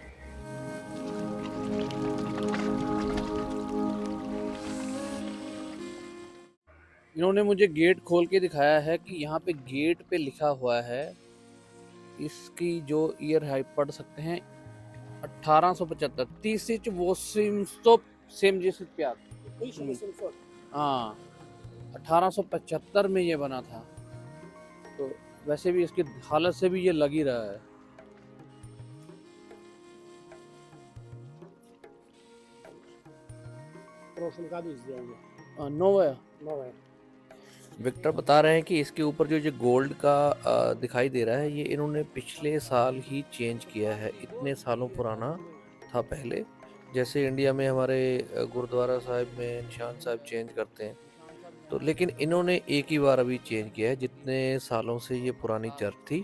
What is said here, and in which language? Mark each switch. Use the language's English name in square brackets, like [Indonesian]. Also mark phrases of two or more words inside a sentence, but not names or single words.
[Hindi] इन्होंने मुझे गेट खोल के दिखाया है कि यहाँ पे गेट पे लिखा हुआ है, इसकी जो ईयर है पढ़ सकते हैं 1875 तीसिच वो सेम जैसे प्यार। 1800. हाँ, 1875 में ये बना था। तो वैसे भी इसकी हालत से भी ये लग ही रहा है। [Russian] В прошлом году сделали. नोवा Новое. [Hindi] विक्टर बता रहे हैं कि इसके ऊपर जो गोल्ड का दिखाई दे रहा है, ये इन्होंने पिछले साल ही चेंज किया है। इतने सालों पुराना था पहले, जैसे इंडिया में हमारे गुरुद्वारा साहिब में निशान साहिब चेंज करते हैं। तो लेकिन इन्होंने एक ही बार अभी चेंज किया है, जितने सालों से ये पुरानी चर्च थी।